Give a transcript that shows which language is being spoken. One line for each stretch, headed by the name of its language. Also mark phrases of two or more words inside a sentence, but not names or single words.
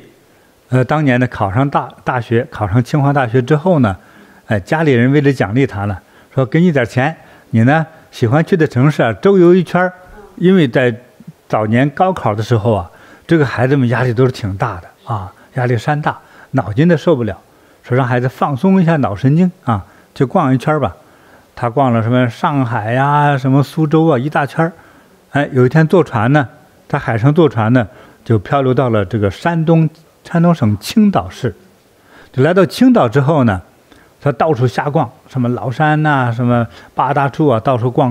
Chinese: 當年呢，考上大學，考上清华大學之後呢，家裡人為了獎勵他呢，說給你點錢，你呢喜歡去的城市啊，周遊一圈。因為在早年高考的時候啊，這個孩子們壓力都是挺大的啊，壓力山大，腦筋都受不了，說讓孩子放鬆一下腦神經啊，就逛一圈吧。他逛了什麼上海呀、什麼蘇州啊，一大圈。哎，有一天坐船呢，在海上坐船呢，就漂流到了這個山東省青島市，就來到青島之後呢，他到處瞎逛，什麼崂山吶、什麼八大處啊，到處逛。